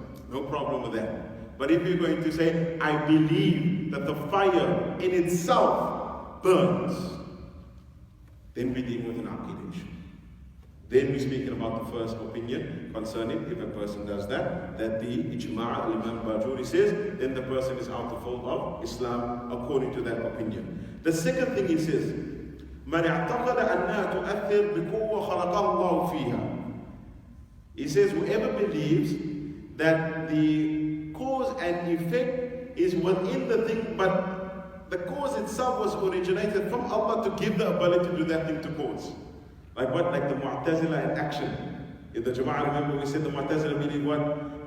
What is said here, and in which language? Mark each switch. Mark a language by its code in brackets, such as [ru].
[en] No problem with that. But if you're going to say, I believe that the fire in itself burns, then we're dealing with an Aqidah issue. Then we're speaking about the first opinion concerning if a person does that the Jama'ah, Imam Bajuri says, then the person is out the fold of Islam according to that opinion. [ar] The second thing he says, من اعتقد أنها تؤثر بقوة خلقها الله فيها. [en] He says, whoever believes that the cause and effect is within the thing, but the cause itself was originated from Allah to give the ability to do that thing to cause. Like what? Like the Mu'tazila in action. In the Jama'ah, remember we said the Mu'tazila believe what?